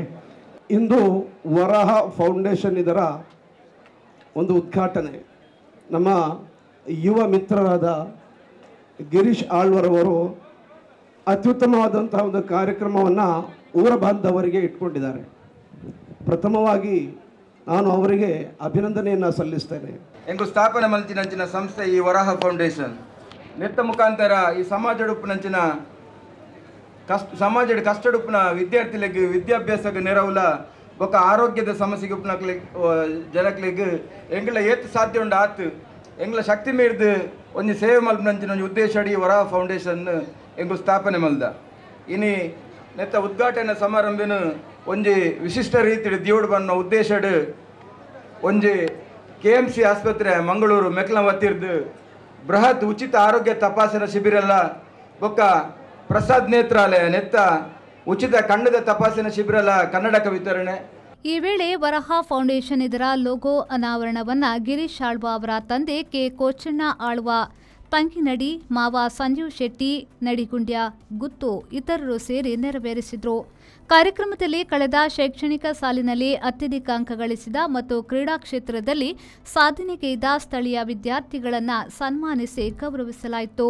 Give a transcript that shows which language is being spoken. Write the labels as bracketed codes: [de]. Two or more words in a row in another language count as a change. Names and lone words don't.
[kn] ಇಂದು ವರಹ ಫೌಂಡೇಶನ್ ಇದರ ಒಂದು ಉದ್ಘಾಟನೆ ನಮ್ಮ ಯುವ ಮಿತ್ರರಾದ ಗಿರೀಶ್ ಆಳ್ವರವರು ಅತ್ಯುತ್ತಮವಾದಂತಹ ಒಂದು ಕಾರ್ಯಕ್ರಮವನ್ನು ಊರ ಬಾಂಧವರಿಗೆ ಇಟ್ಕೊಂಡಿದ್ದಾರೆ. ಪ್ರಥಮವಾಗಿ ನಾನು ಅವರಿಗೆ ಅಭಿನಂದನೆಯನ್ನು ಸಲ್ಲಿಸ್ತೇನೆ. [tcy] ಎಂಗು ಸ್ಥಾಪನೆ ಮಲ್ಚಿನಂಚಿನ ಸಂಸ್ಥೆ ಈ ವರಹ ಫೌಂಡೇಶನ್ ನೆತ್ತ ಮುಖಾಂತರ ಈ ಸಮಾಜಡುಪ್ಪುನಂಚಿನ ಸಮಾಜದ ಕಷ್ಟಡುಪ್ಪುನ ವಿದ್ಯಾರ್ಥಿಗಳಿಗೆ ವಿದ್ಯಾಭ್ಯಾಸಕ್ಕೆ ನೆರವುಲ ಬೊಕ್ಕ ಆರೋಗ್ಯದ ಸಮಸ್ಯೆಗೆ ಉಪ್ಪುನಕ್ಲೆ ಜನಕ್ಲೆಗ್ ಎಂಗ್ಲ ಏತ್ ಸಾಧ್ಯ ಉಂಡು ಆತು ಎಂಗ್ಲ ಶಕ್ತಿ ಮೀರ್ದು ಒಂದು ಸೇವೆ ಮಲ್ಪನಂಚಿನ ಒಂದು ಉದ್ದೇಶ ಅಡಿ ವರಹ ಫೌಂಡೇಶನ್ ಎಂಗು ಸ್ಥಾಪನೆ ಮಲ್ದ. ಇನಿ ನೆತ್ತ ಉದ್ಘಾಟನೆ ಸಮಾರಂಭನ ಒಂಜಿ ವಿಶಿಷ್ಟ ರೀತಿ ದಿಯೋಡು ಬನ್ನ ಉದ್ದೇಶಡ್ ಒಂಜಿ ಕೆಎಂಸಿ ಆಸ್ಪತ್ರೆ ಮಂಗಳೂರು ಮೆಕ್ಲ ವತ್ತಿರ್ದು ಬೃಹತ್ ಉಚಿತ ಆರೋಗ್ಯ ತಪಾಸಣಾ ಶಿಬಿರಲ್ಲ ಬೊಕ್ಕ ಪ್ರಸಾದ್ ನೇತ್ರಾಲಯ ನೆತ್ತ ಉಚಿತ ಕಣ್ಣದ ತಪಾಸಣಾ ಶಿಬಿರಲ್ಲ ಕನ್ನಡಕ ವಿತರಣೆ. [kn] ಈ ವೇಳೆ ವರಹ ಫೌಂಡೇಶನ್ ಇದರ ಲೋಗೋ ಅನಾವರಣವನ್ನು ಗಿರೀಶ್ ಆಳ್ವ ಅವರ ತಂದೆ ಕೆ ಕೋಚಣ್ಣ ಆಳ್ವ, ತಂಗಿನಡಿ ಮಾವ ಸಂಜೀವ್ ಶೆಟ್ಟಿ ನಡಿಗುಂಡ್ಯ ಗುತ್ತು ಇತರರು ಸೇರಿ ನೆರವೇರಿಸಿದರು. ಕಾರ್ಯಕ್ರಮದಲ್ಲಿ ಕಳೆದ ಶೈಕ್ಷಣಿಕ ಸಾಲಿನಲ್ಲಿ ಅತ್ಯಧಿಕ ಅಂಕ ಗಳಿಸಿದ ಮತ್ತು ಕ್ರೀಡಾ ಕ್ಷೇತ್ರದಲ್ಲಿ ಸಾಧನೆಗೈದ ಸ್ಥಳೀಯ ವಿದ್ಯಾರ್ಥಿಗಳನ್ನು ಸನ್ಮಾನಿಸಿ ಗೌರವಿಸಲಾಯಿತು.